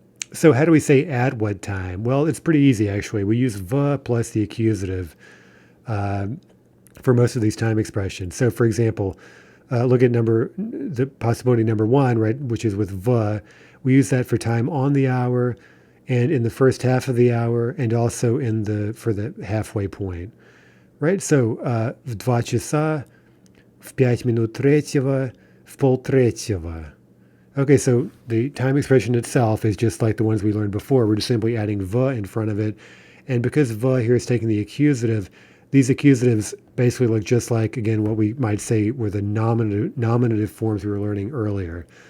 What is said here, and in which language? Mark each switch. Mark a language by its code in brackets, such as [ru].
[en] So how do we say at what time? Well, it's pretty easy, actually. We use v plus the accusative for most of these time expressions. So, for example, look at the possibility number 1, right, which is with v. We use that for time on the hour and in the first half of the hour and also for the halfway point, right? [ru] So, в 2 часа, в 5 минут третьего, в полтретьего. [en] Okay, so the time expression itself is just like the ones we learned before. We're just simply adding v in front of it. And because v here is taking the accusative, these accusatives basically look just like, again, what we might say were the nominative forms we were learning earlier.